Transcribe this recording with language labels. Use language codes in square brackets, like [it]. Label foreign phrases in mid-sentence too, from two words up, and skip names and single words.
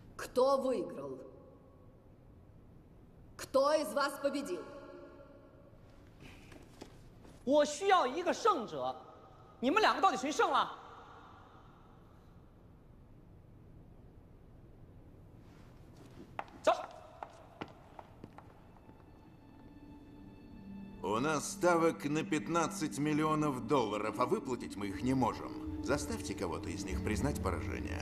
[ru] Кто выиграл? Кто из вас победил? [zh] 我需要一个胜者，你们两个到底谁胜了？ [ru] У нас ставок на 15 миллионов долларов, а выплатить мы их не можем. Заставьте кого-то из них признать поражение.